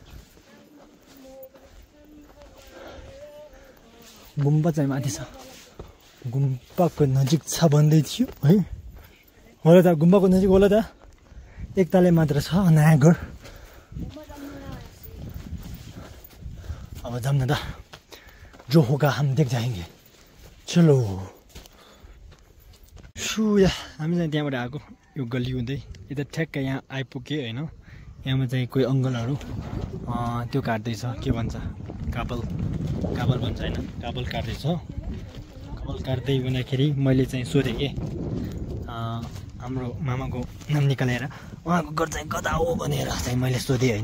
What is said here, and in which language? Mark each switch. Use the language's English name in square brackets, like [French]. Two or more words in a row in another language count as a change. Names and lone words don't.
[Nepali] गुम्बा चाहिँ माथि छ, गुम्बाको नजिक छ भन्दै थियो है। होला त गुम्बाको नजिक होला त, एक तले मात्र छ नयाँ घर। अब जाऊँ न त, [Hindi] जो होगा हम देख जाएंगे, चलो। [Nepali] सुया हामी चाहिँ त्यहाँबाट आएको, यो गल्ली हुँदै यता ठ्याक्क यहाँ आइपुग्यो होइन। यहाँमा चाहिँ कोही अङ्कलहरू त्यो काट्दैछ, के भन्छ काबल भन्छ होइन, काबल काट्दैछ। काबल काट्दै हुँदाखेरि मैले चाहिँ सोधेँ कि हाम्रो मामाको नाम निकालेर उहाँको घर चाहिँ कता हो भनेर चाहिँ मैले सोधेँ होइन।